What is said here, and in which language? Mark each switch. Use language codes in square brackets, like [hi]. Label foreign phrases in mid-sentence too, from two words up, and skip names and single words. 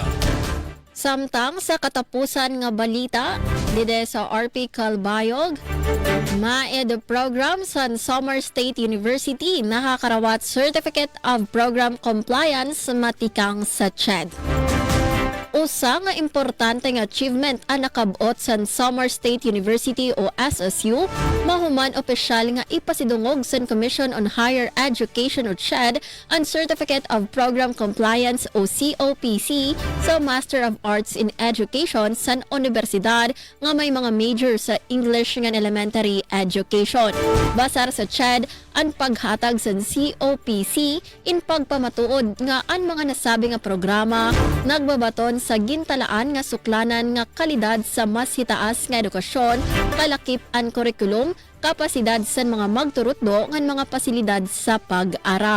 [war] Samtang sa katapusan nga balita, dide sa RP Calbayog, maed program sa Samar State University nakakarawat Certificate of Program Compliance matikang sa CHED. Usa nga importante nga achievement ang nakabot sa Samar State University o SSU, mahuman opisyal nga ipasidungog sa Commission on Higher Education o CHED ang Certificate of Program Compliance o COPC sa Master of Arts in Education sa universidad nga may mga major sa English nga [en] elementary education. [war] Basar sa CHED ang paghatag sa COPC in pagpamatuod nga ang mga nasabi nga programa nagbabaton sa gintalaan nga suklanan nga kalidad sa mas hitaas nga edukasyon, kalakip ang kurikulum, kapasidad sa mga magturutdo ngan mga pasilidad sa pag-aram.